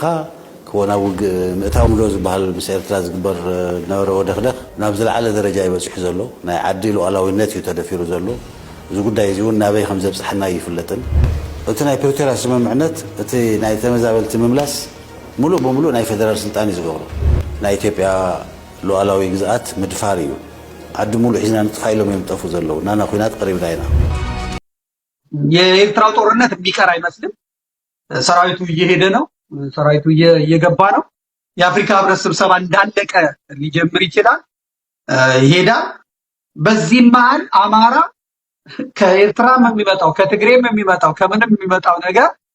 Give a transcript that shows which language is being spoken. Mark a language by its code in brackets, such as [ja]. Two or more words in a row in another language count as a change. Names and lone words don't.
[ti] ክወና ምእታው ምሎ ዝበሃል ምስ ኤርትራ ዝግበር ነበረ ወደኽደኽ ናብ ዝለዓለ ደረጃ ይበፅሑ ዘሎ ናይ ዓዲ ሉኣላዊነት እዩ ተደፊሩ ዘሎ። እዚ ጉዳይ እዚ እውን ናበይ ከም ዘብፅሐና ይፍለጥን። እቲ ናይ ፕሪቶሪያ ስምምዕነት እቲ ናይ ተመዛበልቲ ምምላስ ሙሉእ ብሙሉእ ናይ ፌደራል ስልጣን እዩ ዝገብሮ። ናይ ኢትዮጵያ ሉኣላዊ ግዝኣት ምድፋር እዩ። ዓዲ ሙሉእ ሒዝና ንጥፋ ኢሎም እዮም ጠፉ ዘለዉ። ናና ኩናት ቀሪብና ኢና። [am] የኤርትራው ጦርነት የሚቀር አይመስልም። ሰራዊቱ እየሄደ ነው። ሰራዊቱ እየገባ ነው። የአፍሪካ ህብረት ስብሰባ እንዳለቀ ሊጀምር ይችላል፣ ይሄዳል። በዚህ መሃል አማራ ከኤርትራም የሚመጣው ከትግሬም የሚመጣው ከምንም የሚመጣው ነገር